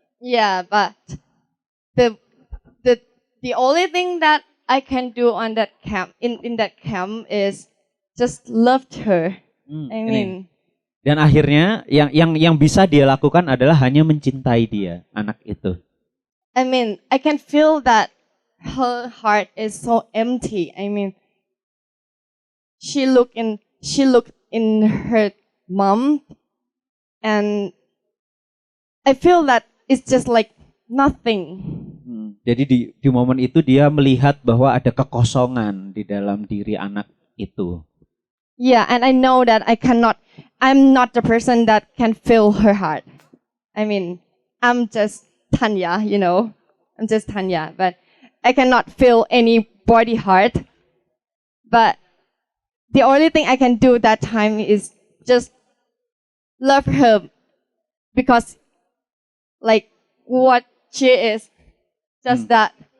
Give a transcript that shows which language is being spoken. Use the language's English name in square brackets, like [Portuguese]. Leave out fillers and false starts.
[English] Yeah, but the only thing that I can do on that camp in that camp is just loved her. I mean. [Indonesian] Dan akhirnya yang bisa dia lakukan adalah hanya mencintai dia, anak itu. [English] I mean, I can feel that her heart is so empty. I mean, she looked in her mom, and I feel that it's just like nothing. [Indonesian] Jadi di momen itu dia melihat bahwa ada kekosongan di dalam diri anak itu. [English] Yeah, and I know that I'm not the person that can feel her heart. I mean, I'm just Tanya, you know. I'm just Tanya, but I cannot feel any body heart. But the only thing I can do that time is just love her because like what she is, just that.